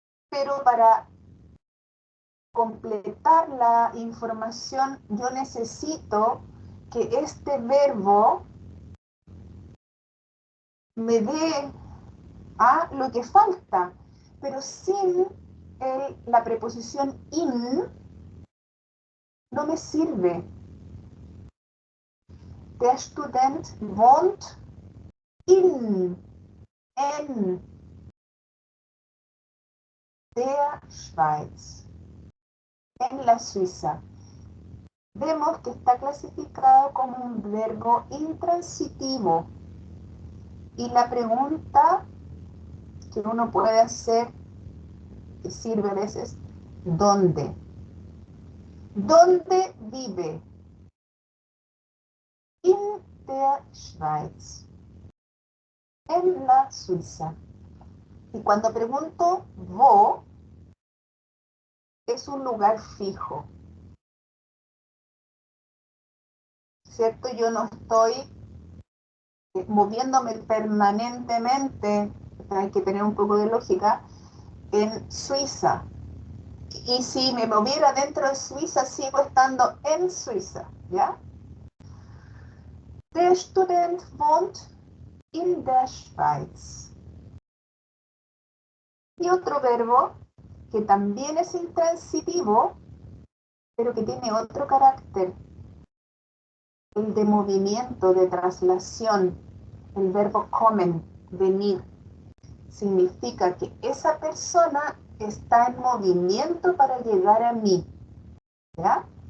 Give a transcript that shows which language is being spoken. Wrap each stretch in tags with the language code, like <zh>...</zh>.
<es>Pero para completar la información, yo necesito que este verbo me dé a lo que falta, pero sin la preposición in no me sirve.</es> <de>Der Student wohnt en der Schweiz,</de> <es>en la Suiza. Vemos que está clasificado como un verbo intransitivo. Y la pregunta que uno puede hacer, que sirve a veces, ¿dónde? ¿Dónde vive?</es> <de>In der Schweiz.</de> <es>En la Suiza. Y cuando pregunto wo, es un lugar fijo. ¿Cierto? Yo no estoy moviéndome permanentemente, hay que tener un poco de lógica, en Suiza. Y si me moviera dentro de Suiza, sigo estando en Suiza, ¿ya?</es> <de>Der Student wohnt in der Schweiz.</de> <es>Y otro verbo que también es intransitivo, pero que tiene otro carácter, el de movimiento, de traslación, el verbo kommen, venir. Significa que esa persona está en movimiento para llegar a mí, ¿ya?</es>